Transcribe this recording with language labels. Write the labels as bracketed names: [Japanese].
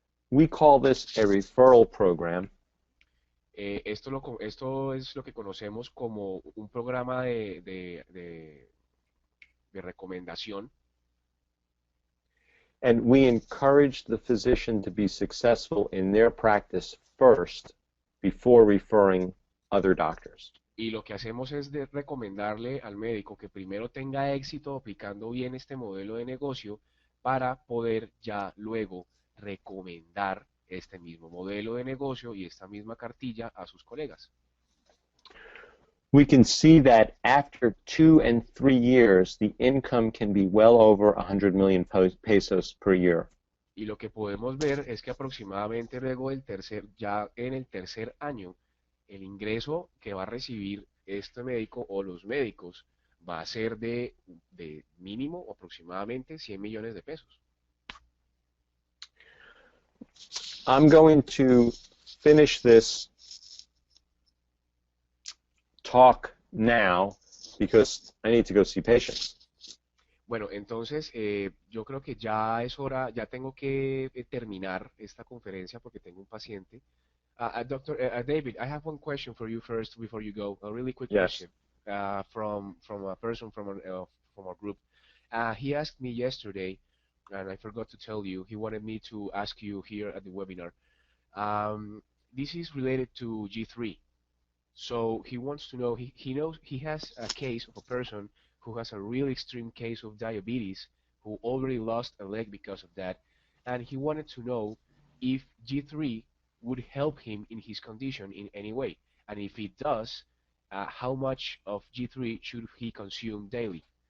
[English] We call this a referral program, [Spanish] Esto es lo que conocemos como un programa de recomendación, [English] and we encourage the physician to be successful in their practice first before referring other doctors. [Spanish] y lo que hacemos es recomendarle al médico que primero tenga éxito aplicando bien este modelo de negocio para poder ya luego recomendar este mismo modelo de negocio y esta misma cartilla a sus colegas. [English] We can see that after 2 and 3 years, the income can be well over 100 million pesos per year. [Spanish] Y lo que podemos ver es que aproximadamente luego ya en el tercer año, el ingreso que va a recibir este médico o los médicos va a ser de mínimo aproximadamente 100 millones de pesos. [English] I'm going to finish this talk now because I need to go see patients. [Spanish] Bueno, entonces yo creo que ya es hora, ya tengo que terminar esta conferencia porque tengo un paciente. [English] Dr. David, I have one question for you first before you go. A really quick Yes. question from a person from our group. He asked me yesterday, and I forgot to tell you, he wanted me to ask you here at the webinar. This is related to G3. So he wants to know, he knows he has a case of a person who has a really extreme case of diabetes, who already lost a leg because of that, and he wanted to know if G3 would help him in his condition in any way, and if it does, how much of G3 should he consume daily?